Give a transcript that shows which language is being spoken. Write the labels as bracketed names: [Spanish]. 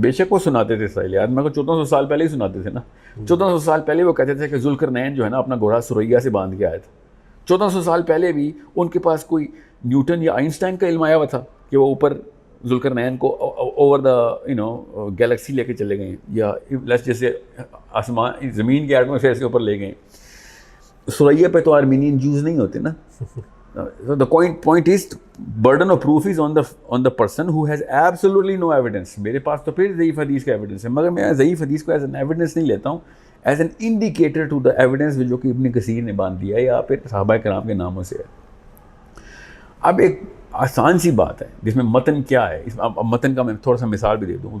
[Urdu] بے شک وہ سناتے تھے اسرائیلیات, مگر 1400 سال پہلے ہی سناتے تھے نا. 1400 سال پہلے وہ کہتے تھے کہ ذوالقرنین جو ہے نا اپنا گھوڑا سریا سے باندھ کے آیا تھا. 1400 سال پہلے بھی ان کے پاس کوئی نیوٹن یا آئنسٹائن کا علم آیا ہوا تھا کہ وہ اوپر ذوالقرنین کو [English] over the galaxy [Urdu] لے کے چلے گئے, یا جیسے آسمان زمین کے ایٹماسفیئر سے اوپر لے گئے. سریا پہ تو آرمینین جوز نہیں ہوتے نا. [English] The point is, burden of proof is on the person who has absolutely no evidence. [Urdu] میرے پاس تو پھر ضعیف حدیث کا ایویڈنس ہے, مگر میں ضعیف حدیث کو [English] as an evidence [Urdu] نہیں لیتا ہوں, [English] as an indicator to the evidence [Urdu] جو کہ ابن کثیر نے باندھ دیا ہے یا پھر صحابہ کرام کے ناموں سے ہے. اب ایک آسان سی بات ہے جس میں متن کیا ہے، اب متن کا میں تھوڑا سا مثال بھی دے دوں.